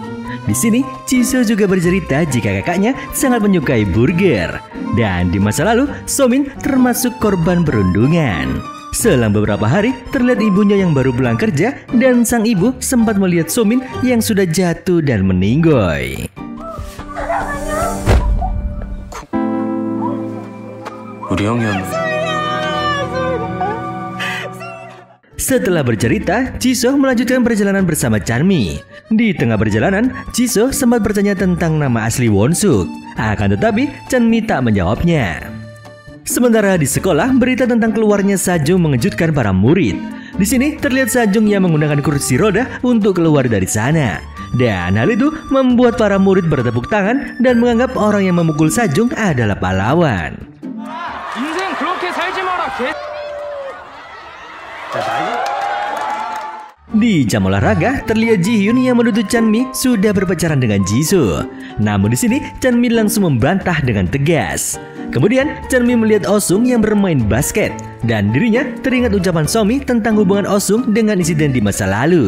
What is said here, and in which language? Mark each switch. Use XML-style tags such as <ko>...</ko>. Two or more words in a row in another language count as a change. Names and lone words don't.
<id>Di sini, Jisoo juga bercerita jika kakaknya sangat menyukai burger. Dan di masa lalu, Somin termasuk korban perundungan. Selang beberapa hari, terlihat ibunya yang baru pulang kerja dan sang ibu sempat melihat Somin yang sudah jatuh dan meninggoy.</id> <ko>우리 형이었는데.</ko> <id>Setelah bercerita, Jisoo melanjutkan perjalanan bersama Chanmi. Di tengah perjalanan, Jisoo sempat bertanya tentang nama asli Won-suk. Akan tetapi, Chanmi tak menjawabnya. Sementara di sekolah, berita tentang keluarnya Sajung mengejutkan para murid. Di sini terlihat Sajung yang menggunakan kursi roda untuk keluar dari sana. Dan hal itu membuat para murid bertepuk tangan dan menganggap orang yang memukul Sajung adalah pahlawan.</id> <ko>인생 그렇게 살지 마라, 개.</ko> <id>Di jam olahraga, terlihat Ji-hyun yang menuduh Chanmi sudah berpacaran dengan Jisoo. Namun di sini, Chanmi langsung membantah dengan tegas. Kemudian, Chanmi melihat Oh-sung yang bermain basket. Dan dirinya teringat ucapan Somi tentang hubungan Oh-sung dengan insiden di masa lalu.</id>